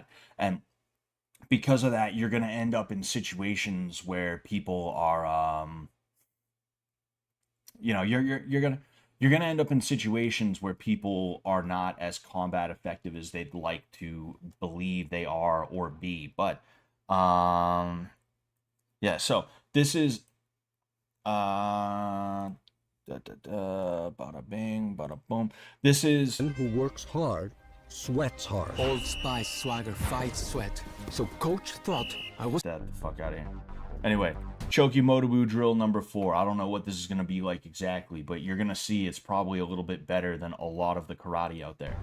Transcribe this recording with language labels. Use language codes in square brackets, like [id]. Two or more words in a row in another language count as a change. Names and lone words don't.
[en] And because of that, you're going to end up in situations where people are you're gonna end up in situations where people are not as combat effective as they'd like to believe they are or be. But um, yeah. So this is da, da, da, bada bing, bada boom. This is Who works hard sweats hard. Old Spice swagger fights sweat. So coach thought I was... Get the fuck out of here. Anyway, Choki Motobu drill number 4. I don't know what this is going to be like exactly, but you're going to see it's probably a little bit better than a lot of the karate out there.